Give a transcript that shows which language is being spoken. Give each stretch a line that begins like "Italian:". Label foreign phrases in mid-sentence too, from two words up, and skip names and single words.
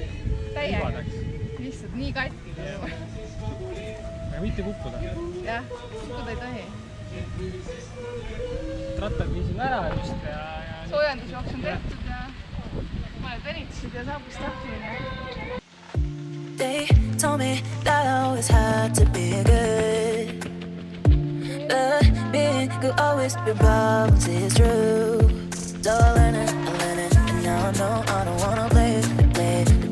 Estonian: Täiega. Lihtsalt nii katki. Aga mitte kukkuda. Jah, kukkuda ei tohi. Rattad viisin ära just ja... Soojendusjooks on tehtud ja mõned venitasid ja saabus startimine.
English: They told me that I always had to be good, but being good always be problems, it's true. So I learned it, and now I know I don't wanna play